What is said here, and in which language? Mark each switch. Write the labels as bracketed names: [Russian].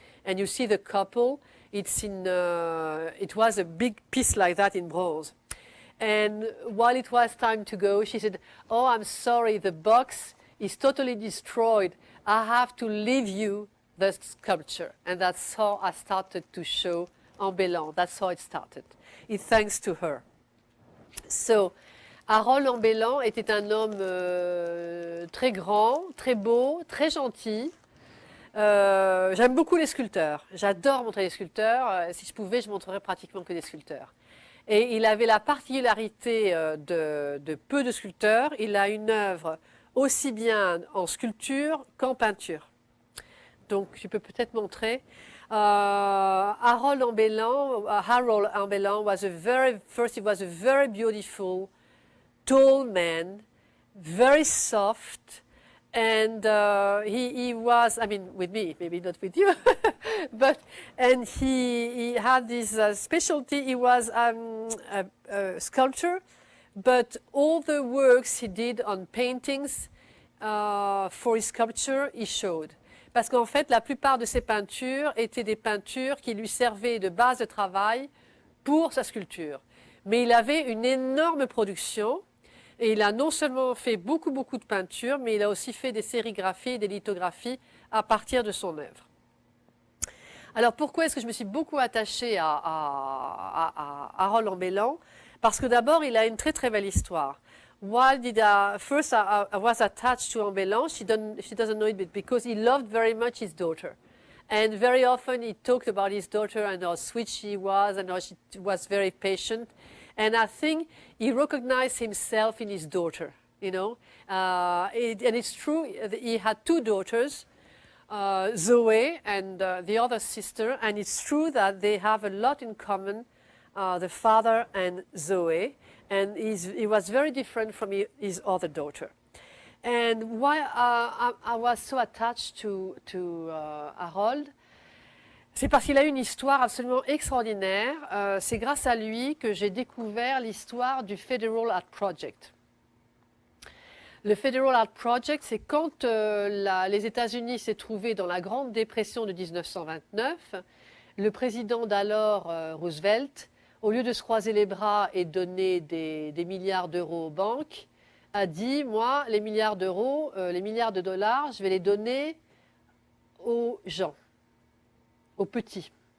[English] And you see the couple. It was a big piece like that in bronze. And while it was time to go, she said, "Oh, I'm sorry, the box is totally destroyed. I have to leave you the sculpture." And that's how I started to show Ambellan. That's how it started. It's thanks to her. [French] So, Harold Ambellan était un homme très grand, très beau, très gentil. J'aime beaucoup les sculpteurs. J'adore montrer les sculpteurs. Si je pouvais, je montrerais pratiquement que des sculpteurs. Et il avait la particularité de peu de sculpteurs. Il a une œuvre aussi bien en sculpture qu'en peinture. Donc, je peux peut-être montrer. [English] Harold Ambellan was a very beautiful, tall man, very soft, And he was, I mean, with me, maybe not with you, but, and he had this specialty. He was a sculptor, but all the works he did on paintings for his sculpture, he showed. [French] Parce qu'en fait, la plupart de ses peintures étaient des peintures qui lui servaient de base de travail pour sa sculpture. Mais il avait une énorme production. Et il a non seulement fait beaucoup de peintures, mais il a aussi fait des sérigraphies et des lithographies à partir de son œuvre. Alors pourquoi est-ce que je me suis beaucoup attachée à Harold Ambelan? Parce que d'abord, il a une très belle histoire. [English] Why did first I was attached to Ambelan? She doesn't know it, but because he loved very much his daughter. And very often he talked about his daughter and how sweet she was and how she was very patient. And I think he recognized himself in his daughter, you know. And it's true, he had two daughters, Zoe and the other sister, and it's true that they have a lot in common, the father and Zoe, and he was very different from his other daughter. And why I was so attached to Harold, [French] c'est parce qu'il a une histoire absolument extraordinaire. C'est grâce à lui que j'ai découvert l'histoire du Federal Art Project. Le Federal Art Project, c'est quand les États-Unis s'est trouvé dans la Grande Dépression de 1929, le président d'alors, Roosevelt, au lieu de se croiser les bras et donner des milliards d'euros aux banques, a dit, moi, les milliards d'euros, les milliards de dollars, je vais les donner aux gens, aux petits.